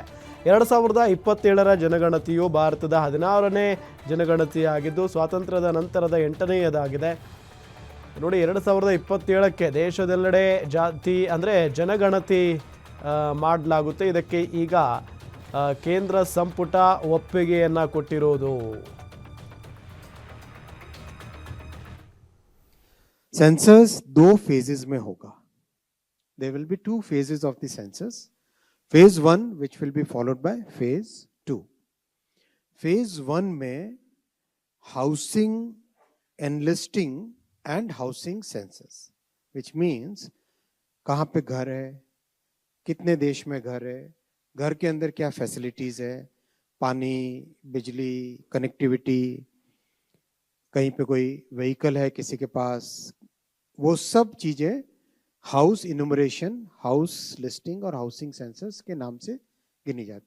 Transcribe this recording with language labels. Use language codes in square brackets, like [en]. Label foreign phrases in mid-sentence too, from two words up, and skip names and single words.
[kn] 2027ರ ಜನಗಣತಿಯು ಭಾರತದ 16ನೇ ಜನಗಣತಿಯಾಗಿದ್ದು ಸ್ವಾತಂತ್ರ್ಯದ ನಂತರದ 8ನೇಯದಾಗಿದೆ. ನೋಡಿ, 2027ಕ್ಕೆ ದೇಶದೆಲ್ಲೆಡೆ ಜನಗಣತಿ ಮಾಡಲಾಗುತ್ತೆ. ಇದಕ್ಕೆ ಈಗ ಕೇಂದ್ರ ಸಂಪುಟ ಒಪ್ಪಿಗೆಯನ್ನು ಕೊಟ್ಟಿರೋದು. [hi] सेंसस 2 phases में होगा. [en] There will be 2 phases of the census. Phase 1 which will be followed by phase 2. [hi] Phase 1 में [en] housing enlisting and housing census, which means [hi] कहाँ पे घर है, कितने देश में घर है, घर के अंदर क्या फैसिलिटीज है, पानी, बिजली, कनेक्टिविटी, कहीं पे कोई व्हीकल है किसी के पास, वो सब चीजें [en] house enumeration, house listing [hi] और [en] housing census [hi] के नाम से गिनी जाती.